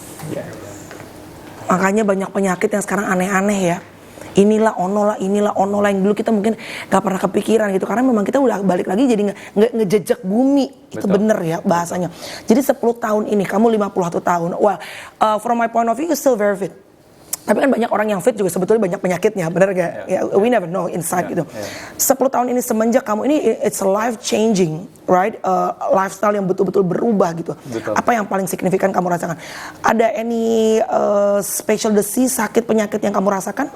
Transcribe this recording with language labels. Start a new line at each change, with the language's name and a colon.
English: Yes.
Indonesian: Makanya banyak penyakit yang sekarang aneh-aneh ya. Inilah ono lah yang dulu kita mungkin gak pernah kepikiran gitu, karena memang kita udah balik lagi jadi nggak ngejejak bumi. Itu bener ya bahasanya. Jadi 10 tahun ini kamu 51 tahun.
English: Well, from my point of view you still very fit.
Indonesian: Tapi kan banyak orang yang fit juga sebetulnya banyak penyakitnya, bener gak? Yeah.
English: We never know inside
Indonesian: gitu. 10 tahun ini semenjak kamu ini,
English: it's a life changing, right?
Indonesian: Lifestyle yang betul-betul berubah gitu. Betul. Apa yang paling signifikan kamu rasakan? Ada
English: any special disease,
Indonesian: sakit penyakit yang kamu rasakan?